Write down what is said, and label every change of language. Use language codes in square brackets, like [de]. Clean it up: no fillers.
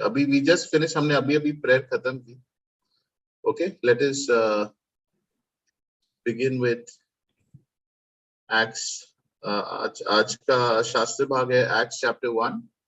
[hi] अभी [en] we just finish, [hi] हमने अभी प्रेयर खत्म की। [en] Okay, let us begin with Acts. [hi] आज का शास्त्र भाग है Acts chapter 1.